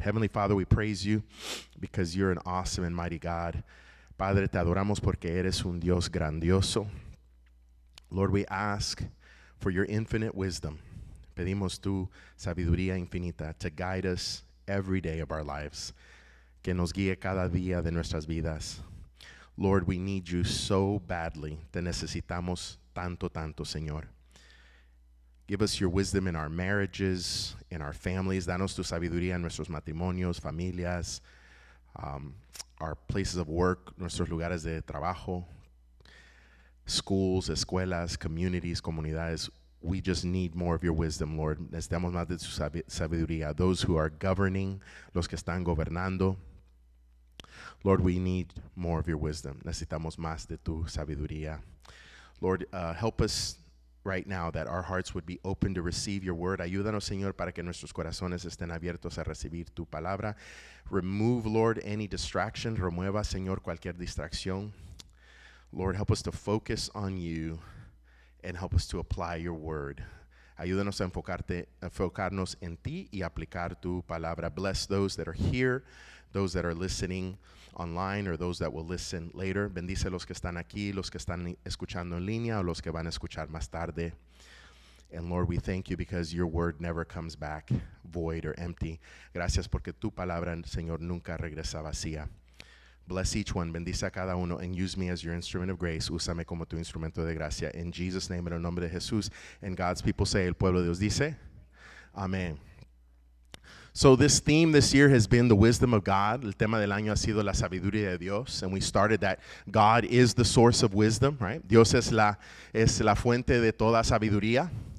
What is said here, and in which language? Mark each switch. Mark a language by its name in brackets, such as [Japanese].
[English] Heavenly Father, we praise you because you're an awesome and mighty God. [Spanish] Padre, te adoramos porque eres un Dios grandioso. [English] Lord, we ask for your infinite wisdom. [Spanish] Pedimos tu sabiduría infinita [English] to guide us every day of our lives. [Spanish] Que nos guíe cada día de nuestras vidas. [English] Lord, we need you so badly. [Spanish] Te necesitamos tanto, tanto, Señor. [English] Give us your wisdom in our marriages, in our families. [Spanish] Danos tu sabiduría en nuestros matrimonios, familias, [English] our places of work, [Spanish] nuestros lugares de trabajo, [English] schools, [Spanish] escuelas, [English] communities, [Spanish] comunidades. [English] We just need more of your wisdom, Lord. [Spanish] Necesitamos más de tu sabiduría. [English] Those who are governing, [Spanish] los que están gobernando. [English] Lord, we need more of your wisdom. [Spanish] Necesitamos más de tu sabiduría. [English] Lord, help us right now that our hearts would be open to receive your word. [Spanish] Ayúdanos, Señor, para que nuestros corazones estén abiertos a recibir tu palabra. [English] Remove, Lord, any distraction. [Spanish] Remueva, Señor, cualquier distracción. [English] Lord, help us to focus on you and help us to apply your word. [Spanish] Ayúdanos a enfocarnos en ti y aplicar tu palabra. [English] Bless those that are here, those that are listening online, or those that will listen later. [Spanish] Bendice los que están aquí, los que están escuchando en línea, o los que van a escuchar más tarde. [English] And Lord, we thank you because your word never comes back void or empty. [Spanish] Gracias porque tu palabra, Señor, nunca regresa vacía. [English] Bless each one, [Spanish] bendice a cada uno, [English] and use me as your instrument of grace. [Spanish] Úsame como tu instrumento de gracia. [English] In Jesus' name, [Spanish] en el nombre de Jesús. [English] And God's people say, [Spanish] el pueblo de Dios dice, Amen. [English] So this theme this year has been the wisdom of God. [Spanish] El tema del año ha sido la sabiduría de Dios. [English] And we started that God is the source of wisdom, right? [Spanish] Dios es la fuente de toda sabiduría.